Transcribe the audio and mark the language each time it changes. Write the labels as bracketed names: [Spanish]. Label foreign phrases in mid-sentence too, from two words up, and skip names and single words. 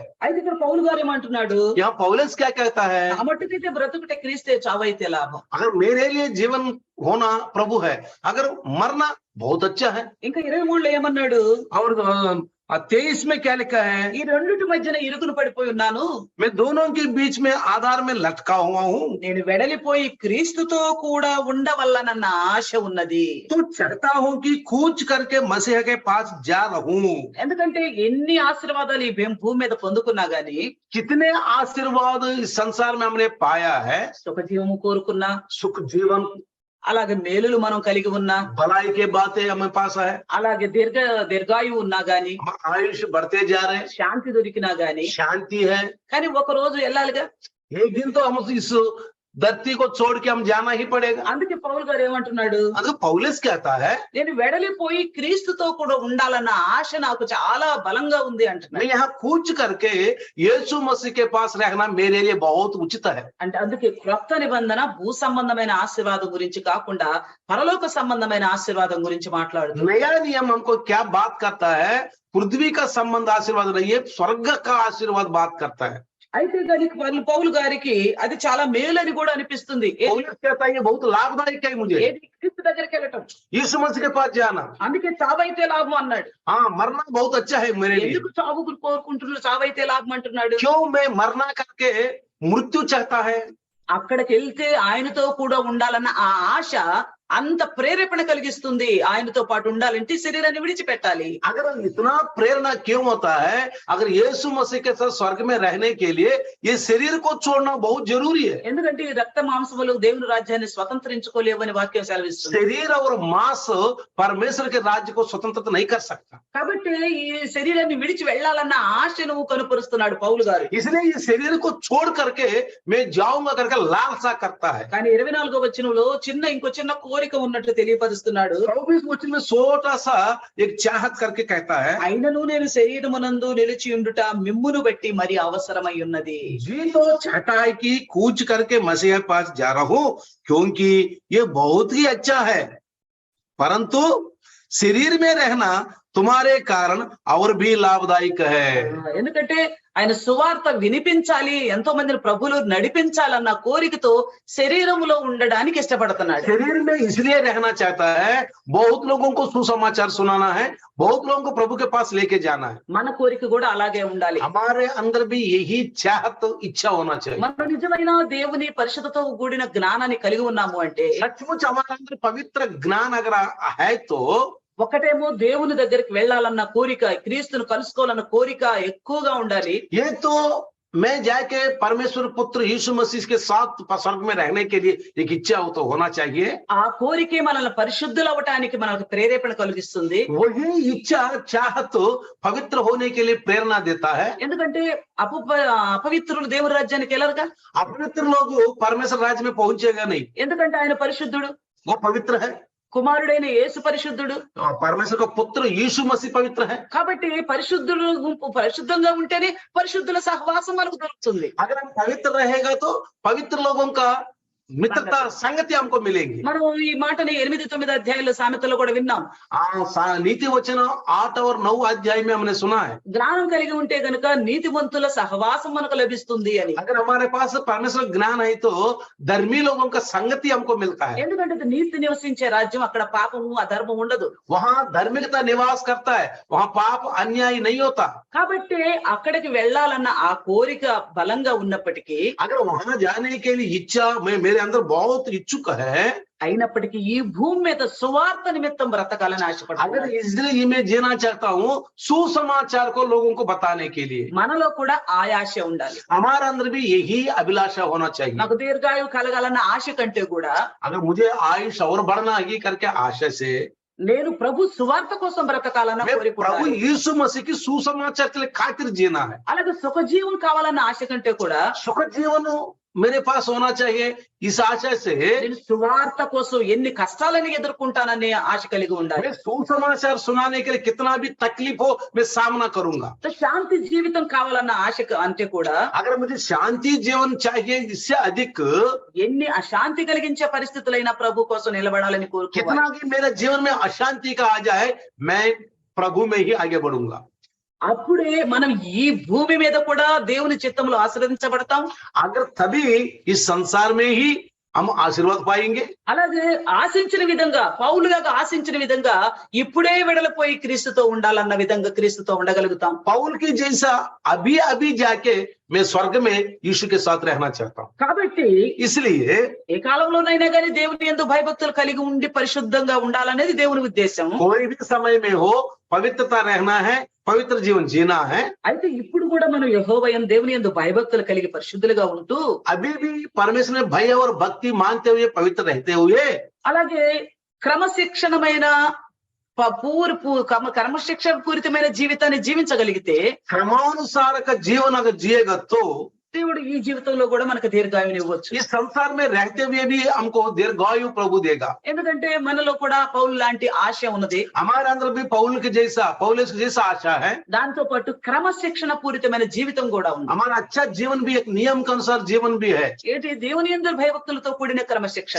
[Telugu] అయితే ఇక్కడ పౌలు గారు ఏమంటున్నాడు, [Hindi] यहाँ पौलुस क्या कहता है? [Telugu] ఆ మట్టుకైతే బ్రతుకుటే క్రీస్తే, చావైతే లాభం. [Hindi] अगर मेरे लिए जीवन होना प्रभु है, अगर मरना बहुत अच्छा है। [Telugu] ఇంకా 23లో ఏమన్నాడు, [Hindi] और 23 में क्या लिखा है? [Telugu] ఈ రెండిటి మధ్యన ఇరుకును పడిపోయి ఉన్నాను. [Hindi] मैं दोनों के बीच में आधार में लटका हुआ हूँ। [Telugu] నేను వెడలిపోయి క్రీస్తుతో కూడా ఉండవల్లనన్న ఆశ ఉన్నది. [Hindi] तो चाहता हूँ कि कूच करके मसीह के पास जा रहूं। [Telugu] ఎందుకంటే ఎన్ని ఆశీర్వాదాలు ఈ భూమి మీద పొందుకున్నా గాని, [Hindi] कितने आशीर्वाद इस संसार में हमने पाया है। [Telugu] సుఖ జీవము కోరుకున్నా, [Hindi] सुख जीवन, [Telugu] అలాగే మేలులు మనం కలిగి ఉన్నా, [Hindi] भलाई के बातें हमें पास है, [Telugu] అలాగే దీర్ఘాయువు ఉన్నా గాని, [Hindi] हम आयुष बढ़ते जा रहे हैं, [Telugu] శాంతి దొరికినా గాని, [Hindi] शांति है। [Telugu] కానీ ఒక రోజు వెళ్ళాలిగా. [Hindi] एक दिन तो हम इस धरती को छोड़ के हम जाना ही पड़ेगा। [Telugu] అందుకే పౌలు గారు ఏమంటున్నాడు, [Hindi] अगर पौलुस कहता है [Telugu] నేను వెడలిపోయి క్రీస్తుతో కూడా ఉండాలన్న ఆశ నాకు చాలా బలంగా ఉంది [Hindi] मैं [Telugu] అంటున్నాడు. [Hindi] यहाँ कूच करके यीशु मसीह के पास रहना मेरे लिए बहुत उचित है। [Telugu] అంటే అందుకే క్రొత్త నిబంధన భూ సంబంధమైన ఆశీర్వాదం గురించి కాకుండా పరలోక సంబంధమైన ఆశీర్వాదం గురించి మాట్లాడుతుంది. [Hindi] नया नियम हमको क्या बात करता है? पृथ्वी का संबंध आशीर्वाद नहीं है, स्वर्ग का आशीर्वाद बात करता है। [Telugu] అయితే దానికి వాళ్ళు పౌలు గారికి అది చాలా మేలు అని కూడా అనిపిస్తుంది. [Hindi] पौलुस कहता है ये बहुत लाभदायक है मुझे [Telugu] ఏది క్రీస్తు దగ్గరికి వెళ్ళటం. [Hindi] यीशु मसीह के पास जाना। [Telugu] అందుకే చావైతే లాభం అన్నాడు. [Hindi] हाँ, मरना बहुत अच्छा है मेरे लिए। [Telugu] ఎందుకు చావుకు కోరుకుంటున్నాడు, చావైతే లాభం అంటున్నాడు? [Hindi] क्यों मैं मरना करके मृत्यु चाहता है? [Telugu] అక్కడికి వెళ్తే ఆయనతో కూడా ఉండాలన్న ఆ ఆశ అంత ప్రేరేపణ కలిగిస్తుంది. ఆయనతో పాటు ఉండాలంటే శరీరాన్ని విడిచిపెట్టాలి. [Hindi] अगर इतना प्रेरणा क्यों होता है? अगर यीशु मसीह के साथ स्वर्ग में रहने के लिए ये शरीर को छोड़ना बहुत जरूरी है। [Telugu] ఎందుకంటే ఈ రక్త మాంసములు దేవుని రాజ్యాన్ని స్వతంత్రించుకోలేవని వాక్యం సెలవిస్తుంది. [Hindi] शरीर और मांस परमेश्वर के राज्य को स्वतंत्र नहीं कर सकता। [Telugu] కాబట్టి ఈ శరీరాన్ని విడిచి వెళ్ళాలన్న ఆశను కనుపరుస్తున్నాడు పౌలు గారు. [Hindi] इसलिए ये शरीर को छोड़ करके मैं जाऊंगा करके लालसा करता है। [Telugu] కానీ 24వ వచనంలో ఇంకో చిన్న కోరిక ఉన్నట్లు తెలియపరుస్తున్నాడు. [Hindi] 24 वचन में छोटा सा एक चाहत करके कहता है, [Telugu] అయినను నేను శరీరమునందు నిలిచి ఉండుట మిమ్మును బట్టి మరి అవసరమై ఉన్నది. [Hindi] जी तो चाहता है कि कूच करके मसीह के पास जा रहा हूं क्योंकि ये बहुत ही अच्छा है, परंतु शरीर में रहना तुम्हारे कारण और भी लाभदायक है। [Telugu] ఎందుకంటే ఆయన సువార్త వినిపించాలి, ఎంతో మందిని ప్రభువులు నడిపించాలన్న కోరికతో శరీరములో ఉండడానికి ఇష్టపడుతున్నాడు. [Hindi] शरीर में इसलिए रहना चाहता है, बहुत लोगों को सुसमाचार सुनाना है, बहुत लोगों को प्रभु के पास लेके जाना है। [Telugu] మన కోరిక కూడా అలాగే ఉండాలి. [Hindi] हमारे अंदर भी यही चाहत इच्छा होना चाहिए। [Telugu] మనం నిజమైన దేవుని పరిశుద్ధతో కూడిన జ్ఞానాన్ని కలిగి ఉన్నాము అంటే, [Hindi] सचमुच हमारे अंदर पवित्र ज्ञान अगर है तो [Telugu] ఒకటేమో దేవుని దగ్గరికి వెళ్ళాలన్న కోరిక, క్రీస్తును కలుసుకోవాలన్న కోరిక ఎక్కువగా ఉండాలి. [Hindi] ये तो मैं जाके परमेश्वर पुत्र यीशु मसीह के साथ स्वर्ग में रहने के लिए एक इच्छा हो तो होना चाहिए। [Telugu] ఆ కోరికే మనల్ని పరిశుద్ధులు అవటానికి మనకు ప్రేరేపణ కలిగిస్తుంది. [Hindi] वही इच्छा चाहत पवित्र होने के लिए प्रेरणा देता है। [Telugu] ఎందుకంటే అపవిత్రులు దేవుని రాజ్యానికి వెళ్ళరుగా. [Hindi] अपवित्र लोग परमेश्वर राज्य में पहुंचेगा नहीं, [Telugu] ఎందుకంటే ఆయన పరిశుద్ధుడు, [Hindi] वो पवित्र है। [Telugu] కుమారుడైన యేసు పరిశుద్ధుడు. [Hindi] परमेश्वर का पुत्र यीशु मसीह पवित्र है। [Telugu] కాబట్టి పరిశుద్ధుల గుంపు పరిశుద్ధంగా ఉంటేనే పరిశుద్ధుల సహవాసం మనకు దొరుకుతుంది. [Hindi] अगर हम पवित्र रहेगा तो पवित्र लोगों का मित्रता संगति हमको मिलेगी। [Telugu] మనం ఈ మాటని 8-9 అధ్యాయాల సామెతలో కూడా విన్నాం. [Hindi] नीति वचन 8 और 9 अध्याय में हमने सुना है, [Telugu] జ్ఞానం కలిగి ఉంటే గనుక నీతిమంతుల సహవాసం మనకు లభిస్తుంది అని. [Hindi] अगर हमारे पास परमेश्वर ज्ञान है तो धर्मी लोगों का संगति हमको मिलता है। [Telugu] ఎందుకంటే అది నీతి నివసించే రాజ్యం, అక్కడ పాపము అధర్మం ఉండదు. [Hindi] वहाँ धार्मिकता निवास करता है, वहाँ पाप अन्याय नहीं होता। [Telugu] కాబట్టి అక్కడికి వెళ్ళాలన్న ఆ కోరిక బలంగా ఉన్నప్పటికీ, [Hindi] अगर वहां जाने के लिए इच्छा मेरे अंदर बहुत इच्छुक है, [Telugu] అయినప్పటికీ ఈ భూమి మీద సువార్త నిమిత్తం బ్రతకాలని [Hindi] अगर [Telugu] ఆశపడుతున్నాను. [Hindi] इसलिए मैं जीना चाहता हूँ सुसमाचार को लोगों को बताने के लिए। [Telugu] మనలో కూడా ఆయాశ ఉండాలి. [Hindi] हमारे अंदर भी यही अभिलाषा होना चाहिए। [Telugu] నాకు దీర్ఘాయువు కలగాలన్న ఆశ కంటే కూడా [Hindi] अगर मुझे आयुष और बढ़ना है करके आशा से [Telugu] నేను ప్రభు సువార్త కోసం బ్రతకాలన్న [Hindi] मैं [Telugu] కోరిక [Hindi] प्रभु [Telugu] ఉండాలి. [Hindi] यीशु मसीह की सुसमाचार के लिए खातिर जीना है। [Telugu] అలాగే సుఖజీవం కావాలన్న ఆశ కంటే కూడా [Hindi] सुख जीवन मेरे पास होना चाहिए, इस आशा से [Telugu] నేను సువార్త కోసం ఎన్ని కష్టాలని ఎదుర్కొంటాననే ఆశ కలిగి ఉండాలి. [Hindi] मैं सुसमाचार सुनाने के लिए कितना भी तकलीफ हो मैं सामना करूंगा। [Telugu] శాంతి జీవితం కావాలన్న ఆశ అంటే కూడా [Hindi] अगर मुझे शांति जीवन चाहिए, इससे अधिक [Telugu] ఎన్ని అశాంతి కలిగించే పరిస్థితులైనా ప్రభు కోసం నిలబడాలని కోరుకోవాలి. [Hindi] कितना भी मेरे जीवन में अशांति का आ जाए मैं प्रभु में ही आगे बढ़ूंगा। [Telugu] అప్పుడే మనం ఈ భూమి మీద కూడా దేవుని చిత్తంలో ఆశీర్వదించబడతాం. [Hindi] अगर तभी इस संसार में ही हम आशीर्वाद पाएंगे। [Telugu] అలాగే ఆశించిన విధంగా, పౌలుగా ఆశించిన విధంగా ఇప్పుడే వెడలిపోయి క్రీస్తుతో ఉండాలన్న విధంగా క్రీస్తుతో ఉండగలుగుతాం. [Hindi] पौल की जैसा अभी अभी जाके मैं स्वर्ग में यीशु के साथ रहना चाहता हूँ। [Telugu] కాబట్టి [Hindi] इसलिए [Telugu] ఏ కాలంలోనైనా కానీ దేవుని యందు భయభక్తులు కలిగి ఉండి పరిశుద్ధంగా ఉండాలనేది దేవుని ఉద్దేశం. [Hindi] कोई भी समय में हो पवित्रता रहना है, पवित्र जीवन जीना है। [Telugu] అయితే ఇప్పుడు కూడా మనం యెహోవా యందు దేవుని యందు భయభక్తులు కలిగి పరిశుద్ధులుగా ఉంటూ [Hindi] अभी भी परमेश्वर में भय और भक्ति मानते हुए पवित्र रहते हुए [Telugu] అలాగే క్రమశిక్షణమైన క్రమశిక్షణ పూరితమైన జీవితాన్ని జీవించగలిగితే [Hindi] क्रमानुसार का जीवन अगर जिएगा तो [Telugu] దేవుడు ఈ జీవితంలో కూడా మనకు దీర్ఘాయువుని ఇవ్వచ్చు. [Hindi] इस संसार में रहते हुए भी हमको दीर्घायु प्रभु देगा। [Telugu] ఎందుకంటే మనలో కూడా పౌలు లాంటి ఆశ ఉన్నది. [Hindi] हमारे अंदर भी पौलुस के जैसा आशा है। [Telugu] దాంతో పాటు క్రమశిక్షణ పూరితమైన జీవితం కూడా ఉంది. [Hindi] हमारा अच्छा जीवन भी एक नियम के अनुसार जीवन भी है। [Telugu] ఏంటి దేవుని యందు భయభక్తులతో కూడిన క్రమశిక్షణ.